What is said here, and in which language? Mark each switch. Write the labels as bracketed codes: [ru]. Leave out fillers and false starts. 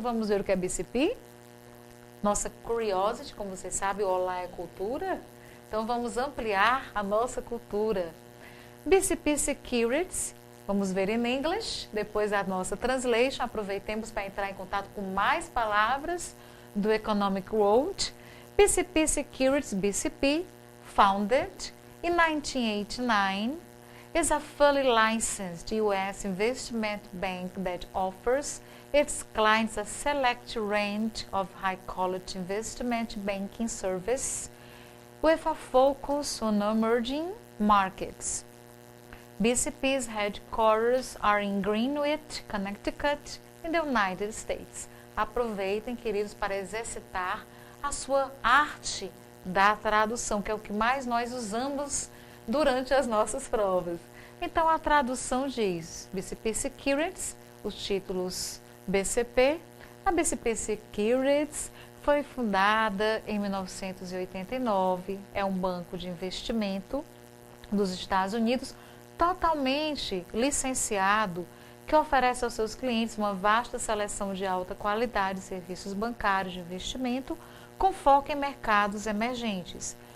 [pt] Vamos ver o que é BCP? Nossa curiosity, como vocês sabem, Olá é cultura. Então, vamos ampliar a nossa cultura. BCP Securities, vamos ver em inglês, depois a nossa translation. Aproveitemos para entrar em contato com mais palavras do [en] Economic World. BCP Securities, BCP, founded in 1989, is a fully licensed U.S. investment bank that offers its clients a select range of high-quality investment banking service with a focus on emerging markets. BCP's headquarters are in Greenwich, Connecticut, in the United States. [pt] Aproveitem, queridos, para exercitar a sua arte da tradução, que é o que mais nós usamos durante as nossas provas. Então, a tradução diz BCP Securities, os títulos BCP. A BCP Securities foi fundada em 1989, é um banco de investimento dos Estados Unidos, totalmente licenciado, que oferece aos seus clientes uma vasta seleção de alta qualidade de serviços bancários de investimento, com foco em mercados emergentes.